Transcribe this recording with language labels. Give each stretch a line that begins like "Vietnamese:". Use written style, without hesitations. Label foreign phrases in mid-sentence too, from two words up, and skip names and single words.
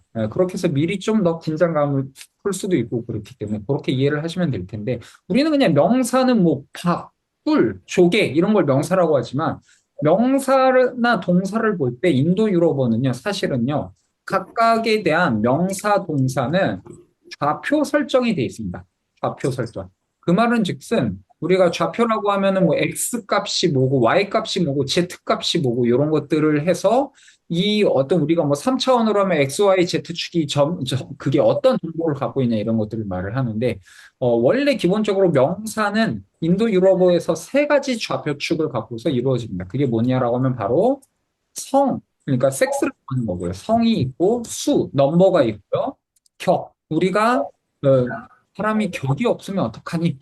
Korean: 그렇게 해서 미리 좀 더 긴장감을 풀 수도 있고 그렇기 때문에 그렇게 이해를 하시면 될 텐데 우리는 그냥 명사는 뭐 밥, 꿀, 조개 이런 걸 명사라고 하지만 명사나 동사를 볼 때 인도 유럽어는요 사실은요 각각에 대한 명사 동사는 좌표 설정이 되어 있습니다. 좌표 설정. 그 말은 즉슨 우리가 좌표라고 하면은 뭐 x 값이 뭐고 y 값이 뭐고 z 값이 뭐고 이런 것들을 해서 이 어떤 우리가 뭐 3차원으로 하면 x, y, z축이 그게 어떤 정보를 갖고 있냐 이런 것들을 말을 하는데 원래 기본적으로 명사는 인도 유럽어에서 세 가지 좌표축을 갖고서 이루어집니다. 그게 뭐냐라고 하면 바로 그러니까 섹스를 하는 거고요. 성이 있고 넘버가 있고요. 우리가 사람이 격이 없으면 어떡하니?